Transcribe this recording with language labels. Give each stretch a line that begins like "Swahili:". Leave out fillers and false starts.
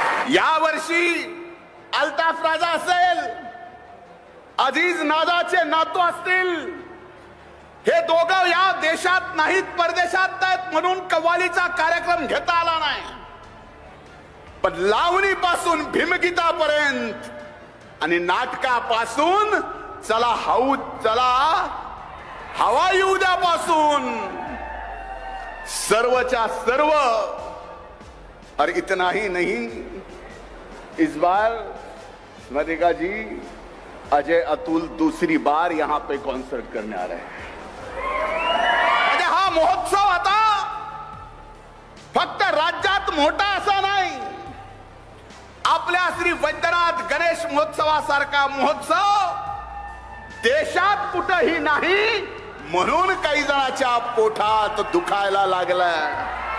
Marathi: या वर्षी अल्ताफ राजा असेल, अजीज नादाचे नातू असतील, हे दोघं या देशात नाहीत परदेशात आहेत म्हणून कव्वालीचा कार्यक्रम घेता आला नाही, पण लावणीपासून भीमगीतापर्यंत आणि नाटकापासून चला हाऊ चला हवा येऊ द्यापासून सर्वच्या सर्व।
Hindi: और इतना ही नहीं, इस बार स्मृतिका जी अजय अतुल दूसरी बार यहां पे कॉन्सर्ट करने आ रहे हैं।
Marathi: हा महोत्सव आता फक्त राज्यात मोठा असा नाही, आपल्या श्री वैद्यनाथ गणेश महोत्सवासारखा महोत्सव देशात कुठेही नाही, म्हणून काही जणांच्या पोटात दुखायला लागलाय।